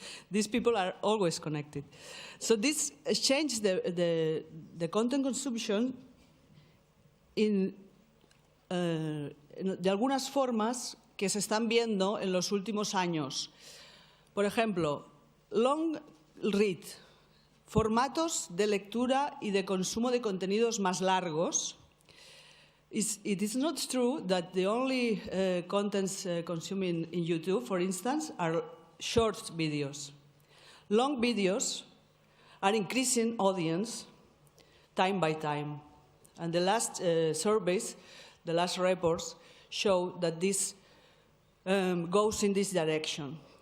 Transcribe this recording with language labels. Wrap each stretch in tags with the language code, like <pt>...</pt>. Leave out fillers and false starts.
<en>These people are always connected. So this changed the content consumption</en> <es>de algunas formas que se están viendo en los últimos años. Por ejemplo,</es> <en>long read,</en> <es>formatos de lectura y de consumo de contenidos más largos.</es> <en>It is not true that the only contents consumed in YouTube, for instance, are short videos. Long videos are increasing audience time by time. And the last surveys, the last reports, show that this goes in this direction.</en>